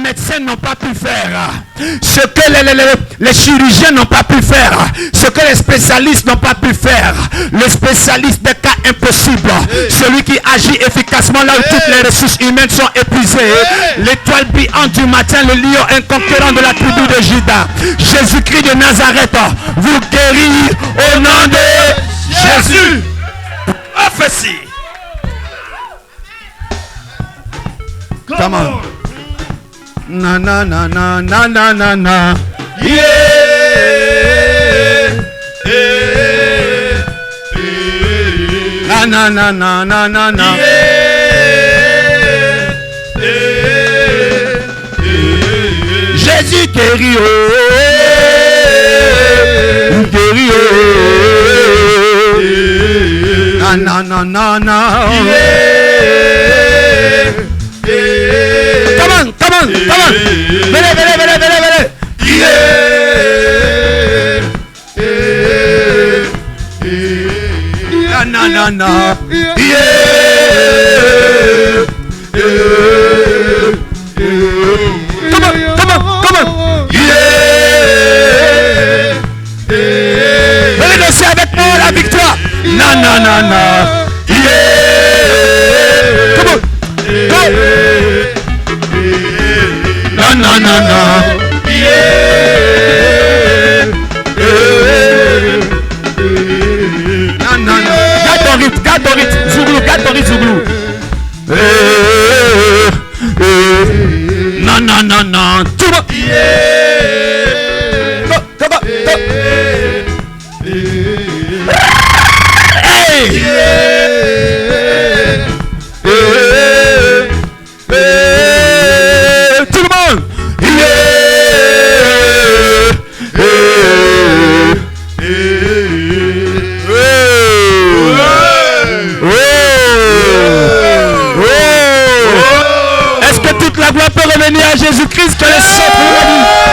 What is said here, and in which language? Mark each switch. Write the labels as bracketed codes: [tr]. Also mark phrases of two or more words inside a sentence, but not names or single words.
[fr] médecins n'ont pas pu faire, ce que les chirurgiens n'ont pas pu faire, ce que les spécialistes n'ont pas pu faire, le spécialiste des cas impossibles, celui qui agit efficacement là où toutes les ressources humaines sont épuisées, l'étoile brillante du matin, le lion inconquérant de la tribu de Juda, Jésus-Christ de Nazareth, vous guérit au nom de Jésus. Prophétie. [en] Come on. Na na na na na na na na. Yeah. Na na na na na na na. [fr] Jésus guérit. Guérit. Na na na na na. [en] Come on, come on, come on. [fr] Venez, venez, venez, venez, venez. Na na na na. [en] Come on, come on, come on. [fr] Venez danser avec moi la victoire. Na na na na. [en] Come on. Go. Na na na na. Na na na. [fr] Garde ton rythme, Zouglou, garde ton rythme, Zouglou. Na na na na. Tout va. [en] Go, go, go, go. Hey. [fr] Tout le monde. Est-ce que toute la gloire peut revenir à Jésus-Christ que le sang pour la vie?